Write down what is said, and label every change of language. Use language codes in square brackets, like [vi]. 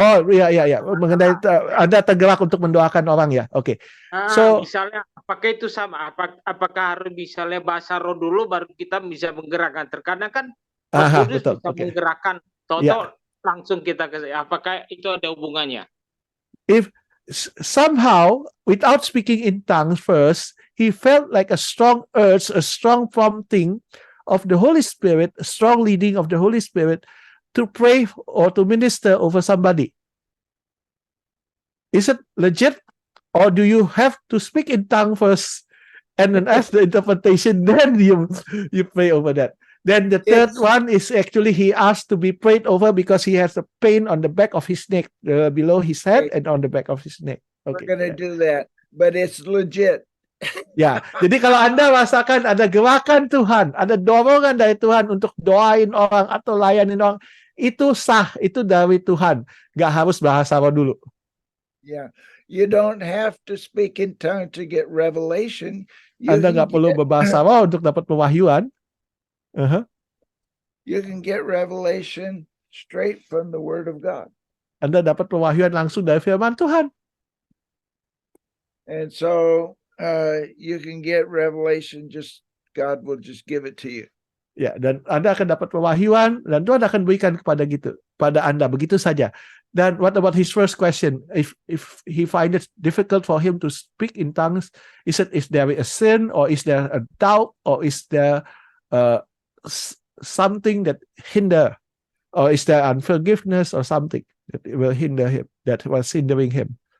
[id] Oh iya mengenai ada tergerak untuk mendoakan orang ya. Oke. So misalnya apakah itu sama? Apakah harus misalnya bahasa roh dulu baru kita bisa menggerakkan? Terkadang kan Roh Kudus betul. bisa menggerakkan langsung kita ke. Apakah itu ada hubungannya? [en] If somehow, without speaking in tongues first, he felt like a strong urge, a strong prompting of the Holy Spirit, a strong leading of the Holy Spirit to pray or to minister over somebody. Is it legit, or do you have to speak in tongue first and then ask the interpretation, then you pray over that? Then the third one is actually he asked to be prayed over because he has a pain on the back of his neck, below his head and on the back of his neck. Okay. We're going to do that, but it's legit. [id] Ya, jadi kalau Anda rasakan ada gerakan Tuhan, ada dorongan dari Tuhan untuk doain orang atau layanin orang, itu sah, itu dari Tuhan. Gak harus bahasa roh dulu. [en] Yeah, you don't have to speak in tongue to get revelation. [id] Anda gak perlu berbahasa roh untuk dapat pewahyuan. [en] You can get revelation straight from the Word of God. [id] Anda dapat pewahyuan langsung dari firman Tuhan. [en] And so you can get revelation, God will just give it to you. [id] Ya, dan Anda akan dapat pewahyuan dan Tuhan akan berikan pada Anda begitu saja. [en] Dan what about his first question? If he find it difficult for him to speak in tongues, is there a sin, or is there a doubt, or is there something that hinder, or is there unforgiveness or something that will hinder him, that was hindering him?